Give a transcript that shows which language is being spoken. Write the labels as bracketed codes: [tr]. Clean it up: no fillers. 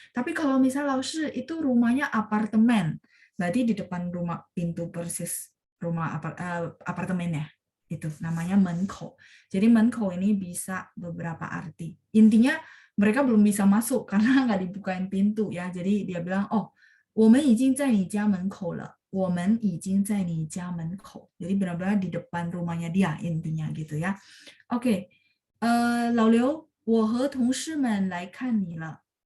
[id] Tapi kalau misalnya Laoshi itu rumahnya apartemen, berarti di depan rumah pintu persis rumah apartemennya. Itu namanya menkou. Jadi menkou ini bisa beberapa arti. Intinya mereka belum bisa masuk karena nggak dibukain pintu ya. Jadi dia bilang, oh, [zh] 我们已经在你家门口了. 我们已经在你家门口. [id] Jadi benar-benar di depan rumahnya dia intinya gitu ya. [zh] Oke, 老刘，我和同事们来看你了.